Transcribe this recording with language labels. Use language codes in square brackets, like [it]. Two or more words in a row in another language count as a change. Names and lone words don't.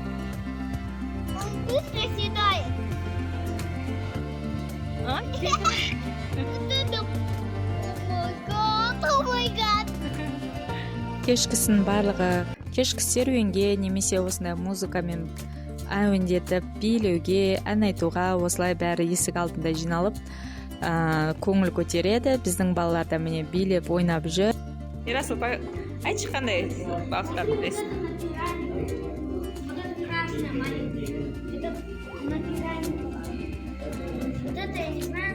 [ru] Он быстро съедает. [en] Oh my god. [kk] Кешкісін барлығы, кешкі серуенге немесе осындай музыкамен әуендетіп, билеуге, ән айтуға осылай бәрі есік алдында жиналып, көңіл көтереді. Біздің балалар да міне билеп, ойнап жүр. Ерасыл, айтшы қандай балықтар білесің? [ru] Вот это